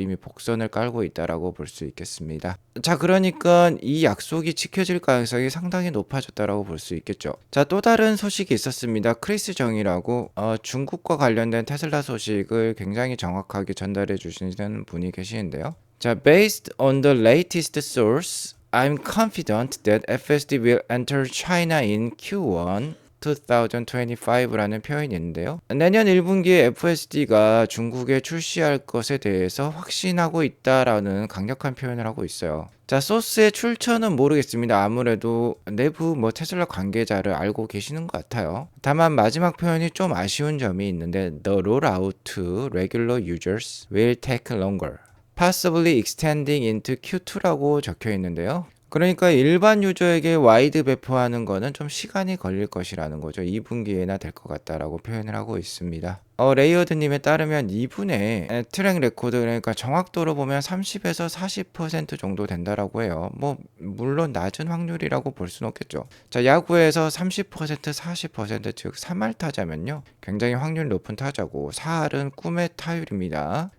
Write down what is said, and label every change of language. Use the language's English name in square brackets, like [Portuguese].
[Korean] 이미 복선을 깔고 있다라고 볼 수 있겠습니다. 자, 그러니까 이 약속이 지켜질 가능성이 상당히 높아졌다라고 볼 수 있겠죠. 자, 또 다른 소식이 있었습니다. 크리스 정이라고 중국과 관련된 테슬라 소식을 굉장히 정확하게 전달해 주시는 분이 계시는데요. [English] 자, based on the latest source, I'm confident that FSD will enter China in Q1 [Korean] 2025라는 표현이 있는데요. 내년 1분기에 FSD가 중국에 출시할 것에 대해서 확신하고 있다라는 강력한 표현을 하고 있어요. 자, 소스의 출처는 모르겠습니다. 아무래도 내부 테슬라 관계자를 알고 계시는 것 같아요. 다만 마지막 표현이 좀 아쉬운 점이 있는데 [English] The rollout to regular users will take longer, possibly extending into Q2라고 [Korean] 적혀 있는데요. 그러니까 일반 유저에게 와이드 배포하는 거는 좀 시간이 걸릴 것이라는 거죠. 2분기에나 될 것 같다라고 표현을 하고 있습니다. 레이어드님에 따르면 2분의 트랙 레코드, 그러니까 정확도로 보면 30에서 40% 정도 된다라고 해요. 물론 낮은 확률이라고 볼 수는 없겠죠. 자, 야구에서 30%, 40%, 즉 3할 타자면요, 굉장히 확률 높은 타자고 4할은 꿈의 타율입니다.